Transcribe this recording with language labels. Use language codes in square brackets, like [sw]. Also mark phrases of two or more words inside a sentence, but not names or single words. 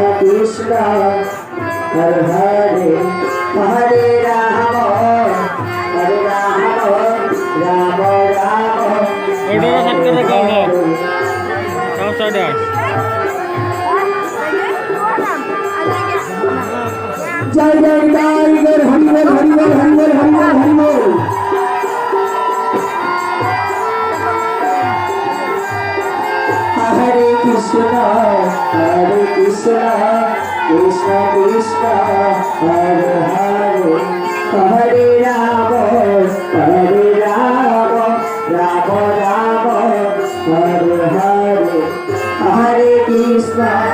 [sa] Krishna Hare Hare Hare Rama Rama Rama [bn] ওইটা সাইড করে রাখো সব সাইডে জয় জয় টাইগার হরিবল হরিবল হরিবল হরিবল হরিবল [sa] Hare Krishna Krishna Krishna Hare Hare Hare Rama Rama Rama Hare Hare Hare Krishna